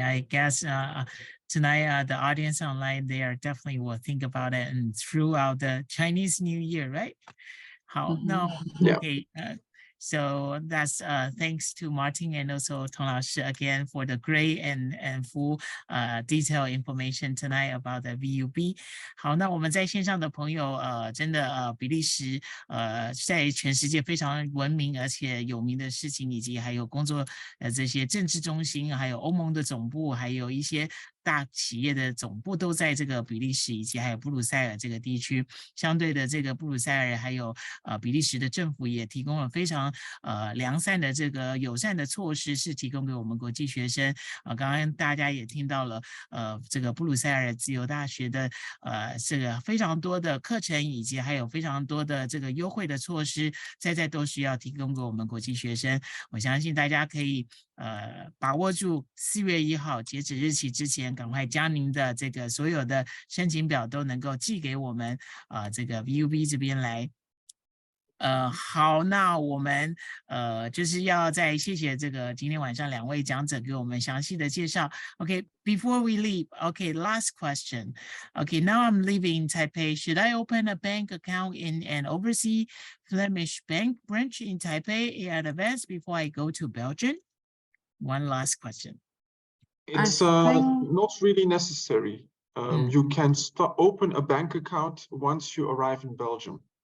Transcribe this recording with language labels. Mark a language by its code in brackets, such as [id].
[en] I guess tonight, the audience online, they are definitely will think about it and throughout the Chinese New Year, right? How no? Okay. So that's thanks to Martin and also Tong Lao Shi again for the great and full detailed information tonight about the VUB. [zh] 好，那我们在线上的朋友，真的比利时在全世界非常闻名而且有名的事情，以及还有工作这些政治中心，还有欧盟的总部，还有一些大企业的总部都在这个比利时以及还有布鲁塞尔这个地区。相对的，这个布鲁塞尔还有比利时的政府也提供了非常良善的这个友善的措施，是提供给我们国际学生。刚刚大家也听到了这个布鲁塞尔自由大学的这个非常多的课程，以及还有非常多的这个优惠的措施，在都需要提供给我们国际学生。我相信大家可以把握住4月1号截止日期之前，赶快将您的这个所有的申请表都能够寄给我们这个 VUB 这边来。好，那我们就是要再谢谢这个今天晚上2位讲者给我们详细的介绍。 [en] Okay, before we leave, okay, last question. Okay, now I'm leaving Taipei. Should I open a bank account in an overseas Flemish bank branch in Taipei in advance before I go to Belgium? One last question. It's not really necessary. You can open a bank account once you arrive in Belgium.